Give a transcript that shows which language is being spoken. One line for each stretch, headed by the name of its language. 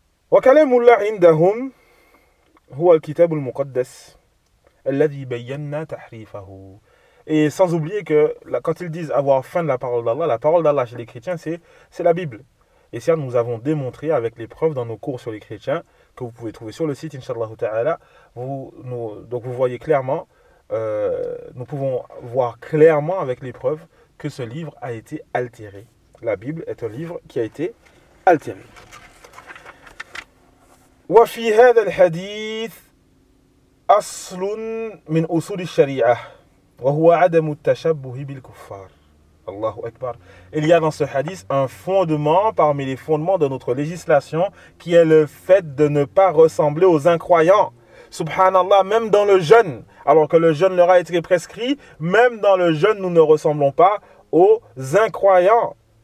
Arabic: وكلام الله عندهم هو الكتاب المقدس الذي بينا تحريفه.
French: Et sans oublier que quand ils disent avoir faim de la parole d'Allah chez les chrétiens, c'est la Bible. Et ça, nous avons démontré avec les preuves dans nos cours sur les chrétiens, que vous pouvez trouver sur le site, inshallah ta'ala. Donc vous voyez clairement, nous pouvons voir clairement avec les preuves que ce livre a été altéré. La Bible est un livre qui a été altéré.
Arabic: وفي هذا الحديث أصل من أصول الشريعة وهو عدم التشبه بالكفار. الله أكبر.
French: Il y a dans ce hadith un fondement parmi les fondements de notre législation qui est le fait de ne pas ressembler aux incroyants. Subhanallah, même dans le jeûne, alors que le jeûne leur a été prescrit, même dans le jeûne, nous ne ressemblons pas aux incroyants.